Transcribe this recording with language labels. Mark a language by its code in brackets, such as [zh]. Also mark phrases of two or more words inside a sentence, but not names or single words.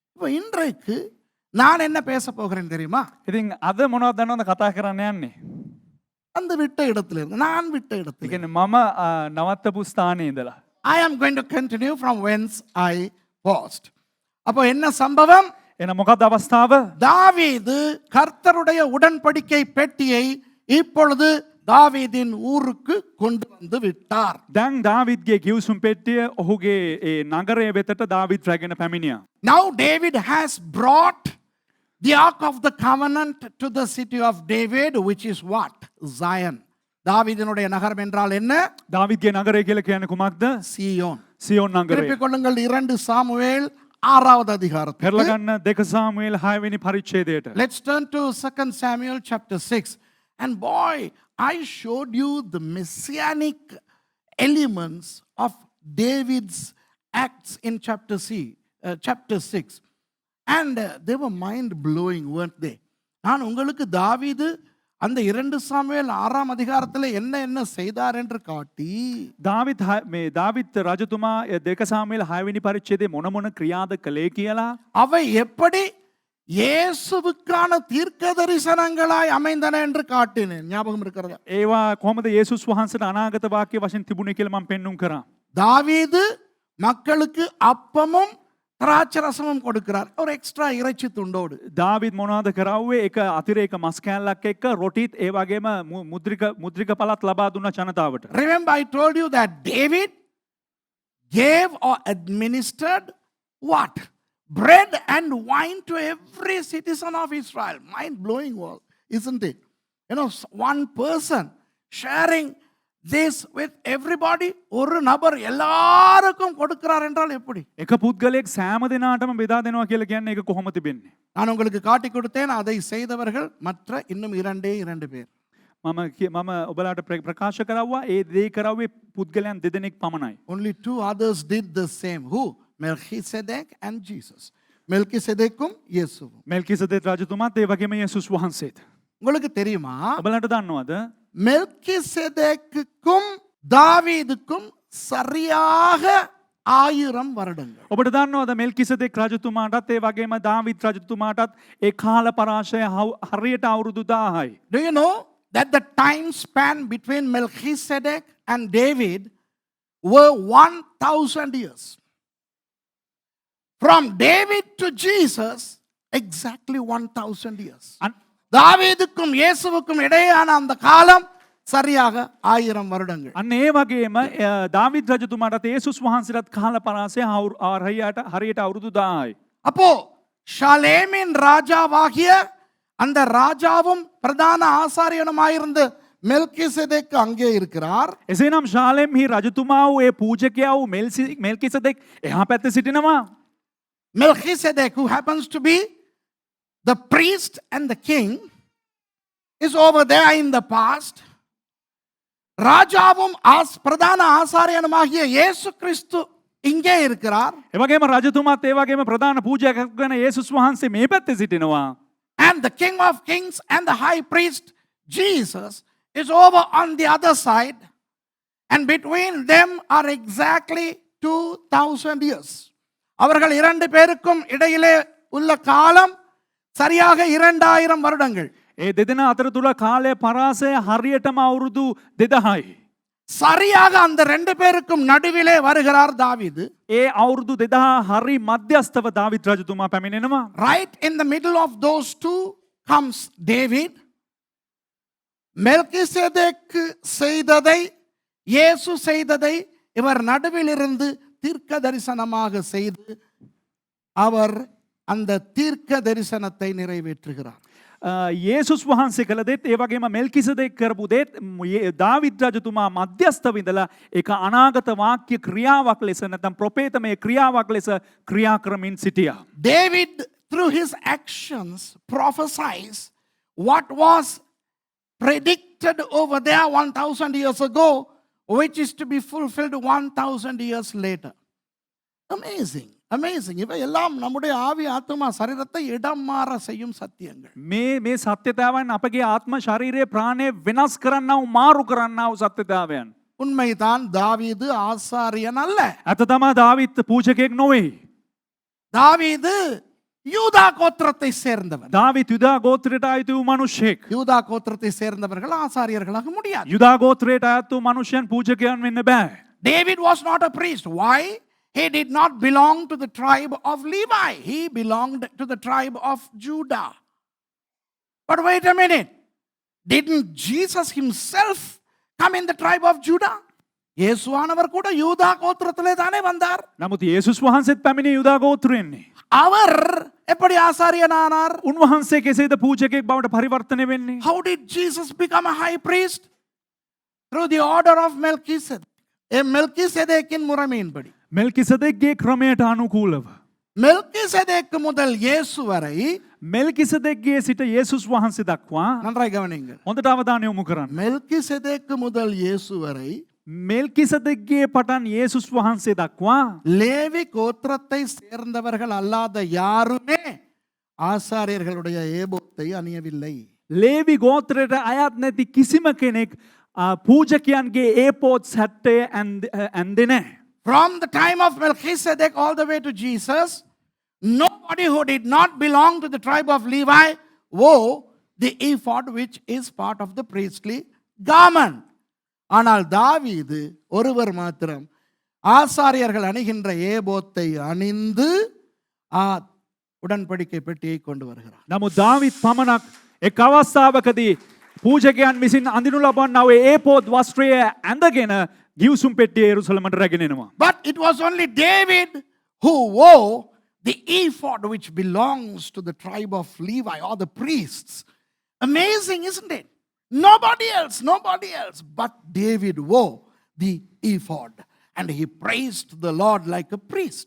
[ta] அப்போ இன்றைக்கு நான் என்ன பேச போகிறேன் தெரியுமா? [si] ඉතින් අද මොනවද දන්නවද කතා කරන්න යන්නේ? [ta] அந்த விட்ட இடத்துல இருந்து, நான் விட்ட [si] ඒ [ta] இடத்துல. [si] කියන්නේ මම නවත්තපු ස්ථානයේ ඉඳලා. [en] I am going to continue from whence I paused. [ta] அப்போ என்ன சம்பவம்? [si] එහෙනම් මොකක්ද අවස්ථාව? [ta] தாவீது கர்த்தருடைய உடன்படிக்கை பெட்டியை இப்பொழுது தாவீதின் ஊருக்கு கொண்டு வந்து விட்டார். [si] දැන් දාවිද්ගේ කිව්සුම් පෙට්ටිය ඔහුගේ ඒ නගරය වෙතට දාවිද් රැගෙන පැමිණියා. [en] Now David has brought the ark of the covenant to the city of David, which is what? Zion. [ta] தாவீதினுடைய நகரம் என்றால் என்ன? [si] දාවිද්ගේ නගරය කියලා කියන්නේ කුමක්ද? [ta] சீயோன். [si] සියෝන් නගරය. [ta] திருப்பிக் கொள்ளுங்கள் 2 சாமுவேல் 6வது அதிகாரத்துக்கு. [si] පෙරලා ගන්න 2 සාමුவேල් 6 වෙනි පරිච්ඡේදයට. [en] Let's turn to 2 Samuel chapter 6. And boy, I showed you the messianic elements of David's acts in chapter 6. And they were mind-blowing, weren't they? [ta] நான் உங்களுக்கு தாவீது அந்த 2 சாமுவேல் 6ஆம் அதிகாரத்தில் என்ன செய்தார் என்று காட்டி, [si] දාවිත් රජතුමා 2 සාමුவேල් 6 වෙනි පරිච්ඡේදයේ මොන ක්‍රියාද කළේ කියලා, [ta] அவை எப்படி இயேசுவுக்கான தீர்க்க தரிசனங்களாய் அமைந்தன என்று காட்டினேன். ஞாபகம் இருக்கிறதா? [si] ඒවා කොහොමද යේසුස් වහන්සේට අනාගත වාක්‍ය වශයෙන් තිබුණේ කියලා මම පෙන්눔 කරා. [ta] தாவீது மக்களுக்கு அப்பமும் திராட்சை ரசமும் கொடுக்கிறார், ஒரு எக்ஸ்ட்ரா இறைச்சி துண்டோடு. [si] දාවිද් මොනවද කරාවේ? එක අතිරේක මස් කෑල්ලක් එක්ක රොටිත් ඒ වගේම මුද්‍රික පළත් ලබා දුන්න ජනතාවට. [en] Remember I told you that David gave or administered what? Bread and wine to every citizen of Israel. Mind-blowing world, isn't it? You know, one person sharing this with everybody. [ta] ஒரு நபர் எல்லாருக்கும் கொடுக்கிறார் என்றால் எப்படி? [si] එක පුද්ගලයෙක් සෑම දිනාටම බෙදා දෙනවා කියලා කියන්නේ ඒක කොහොම තිබෙන්නේ? [ta] நான் உங்களுக்கு காட்டி கொடுத்தேன், அதை செய்தவர்கள் மற்ற இன்னும் 2 பேர். [si] මම ඔබලාට ප්‍රකාශ කරවුවා ඒ දේ කරාවේ පුද්ගලයන් දෙදෙනෙක් පමණයි. [en] Only 2 others did the same. Who? Melchizedek and Jesus. [ta] மெல்கிசெதேக்கும் இயேசுவும். [si] මෙල්කිසෙදෙක් රජතුමාත් ඒ වගේම යේසුස් වහන්සේත්. [ta] உங்களுக்கு தெரியுமா? [si] ඔබලාට දන්නවද? [ta] மெல்கிசெதேக்குக்கும் தாவீதுக்கும் சரியாக 1000 வருடங்கள். [si] ඔබට දන්නවද මෙල්කිසෙදෙක් රජතුමාටත් ඒ වගේම දාවිද් රජතුමාටත් ඒ කාල පරාශය හරියට අවුරුදු 1000යි. [en] Do you know that the time span between Melchizedek and David were 1000 years? From David to Jesus, exactly 1000 years. [ta] தாவீதுக்கும் இயேசுவுக்கும் இடையேயான அந்த காலம் சரியாக 1000 வருடங்கள். [si] අන්න ඒ වගේම දාවිද් රජතුමාටත් යේසුස් වහන්සේටත් කාල පරාසය හරියට අවුරුදු 1000යි. [ta] அப்போ ஷாலேமின் ராஜாவாகிய அந்த ராஜாவும் பிரதான ஆசாரியனுமாயிருந்த மெல்கிசெதேக் அங்கே இருக்கிறார். [si] එසේනම් ශාලෙම්හි රජතුමා වූ ඒ පූජකයා වූ මෙල්කිසෙදෙක් එහා පැත්තේ සිටිනවා. [en] Melchizedek, who happens to be the priest and the king, is over there in the past. [ta] ராஜாவும் பிரதான ஆசாரியனுமாகிய இயேசு கிறிஸ்து இங்கே இருக்கிறார். [si] ඒ වගේම රජතුමාත් ඒ වගේම ප්‍රධාන පූජකයෙක් වෙන යේසුස් වහන්සේ මේ පැත්තේ සිටිනවා. [en] And the King of Kings and the high priest Jesus is over on the other side, and between them are exactly 2000 years. [ta] அவர்கள் 2 பேருக்கும் இடையிலே உள்ள காலம் சரியாக 2000 வருடங்கள். [si] ඒ දෙදෙනා අතර තුල කාලය පරාසය හරියටම අවුරුදු 2000යි. [ta] சரியாக அந்த 2 பேருக்கும் நடுவிலே வருகிறார் தாவீது. [si] ඒ අවුරුදු 2000 හරි මධ්‍යස්තව දාවිද් රජතුමා පැමිණෙනවා. [en] Right in the middle of those two comes David. [ta] மெல்கிசெதேக் செய்ததை இயேசு செய்ததை இவர் நடுவில் இருந்து தீர்க்க தரிசனமாக செய்து அவர் அந்த தீர்க்க தரிசனத்தை நிறைவேற்றுகிறார். [si] යේසුස් වහන්සේ කළ දෙත් ඒ වගේම මෙල්කිසෙදෙක් කරපු දෙත් දාවිද් රජතුමා මධ්‍යස්ථව ඉඳලා ඒක අනාගත වාක්‍ය ක්‍රියාවක් ලෙස නැත්නම් ප්‍රොපේතමය ක්‍රියාවක් ලෙස ක්‍රියා කරමින් සිටියා. [en] David through his actions prophesies what was predicted over there 1000 years ago, which is to be fulfilled 1000 years later. Amazing. Amazing. [ta] இவை எல்லாம் நம்முடைய ஆவி ஆத்மா சரீரத்தை இடம் மாற செய்யும் சத்தியங்கள். [si] මේ සත්‍යතාවයන් අපගේ ආත්ම ශරීරයේ ප්‍රාණය වෙනස් කරන්නව මාරු කරන්නව සත්‍යතාවයන්. [ta] உண்மைதான், தாவீது ஆசாரியன் அல்ல. [si] අත තමයි දාවිත් පූජකයෙක් නොවේ. [ta] தாவீது யூதா கோத்திரத்தை சேர்ந்தவன். [si] දාවිත් යුදා ගෝත්‍රයට අයිති වූ මිනිසෙක්. [ta] யூதா கோத்திரத்தை சேர்ந்தவர்கள் ஆசாரியர்களாக முடியாது. [si] යුදා ගෝත්‍රයට අයත් වූ මිනිසයන් පූජකයන් වෙන්න බෑ. [en] David was not a priest. Why? He did not belong to the tribe of Levi. He belonged to the tribe of Judah. But wait a minute. Didn't Jesus himself come in the tribe of Judah? [ta] இயேசுவானவர் கூட யூதா கோத்திரத்திலே தானே வந்தார். [si] නමුත් යේසුස් වහන්සේත් පැමිණි යුදා ගෝත්‍රයෙන්නේ. [ta] அவர் எப்படி ஆசாரியனானார்? [si] උන්වහන්සේ කෙසේද පූජකයෙක් බවට පරිවර්තනය වෙන්නේ? [en] How did Jesus become a high priest? Through the order of Melchizedek. [ta] மெல்கிசேதேக்கின் முறைமையின்படி. [si] මෙල්කිසදෙක්ගේ ක්‍රමයට අනුකූලව. [ta] மெல்கிசேதேக்கு முதல் இயேசு வரை [si] මෙල්කිසදෙක්ගේ සිට යේසුස් වහන්සේ දක්වා [ta] நன்றாய் கவனியுங்கள். [si] හොඳට අවධානය යොමු කරන්න. [ta] மெல்கிசேதேக்கு முதல் இயேசு வரை [si] මෙල්කිසදෙක්ගේ පටන් යේසුස් වහන්සේ දක්වා [ta] லேவி கோத்திரத்தை சேர்ந்தவர்கள் அல்லாத யாருமே ஆசாரியர்களுடைய ஏபோத்தை அணியவில்லை. [si] ලේවි ගෝත්‍රයට අයත් නැති කිසිම කෙනෙක් පූජකයන්ගේ ඒපෝත් සැට්ටය ඇන්දෙ නැහැ. [en] From the time of Melchizedek all the way to Jesus, nobody who did not belong to the tribe of Levi wore the ephod, which is part of the priestly garment. [ta] ஆனால் தாவீது ஒருவர் மாத்திரம் ஆசாரியர்கள் அணிகின்ற ஏபோத்தை அணிந்து உடன்படிக்கை பெட்டியை கொண்டு வருகிறார். [si] නමුත් දාවිත් පමණක් එක් අවස්ථාවකදී පූජකයන් විසින් අඳිනු ලබන්නාව ඒපෝත් වස්ත්‍රය ඇඳගෙන ගිවිසුම් පෙට්ටිය යෙරුසලමට රැගෙන එනවා. [en] But it was only David who wore the ephod, which belongs to the tribe of Levi or the priests. Amazing, isn't it? Nobody else. But David wore the ephod and he praised the Lord like a priest.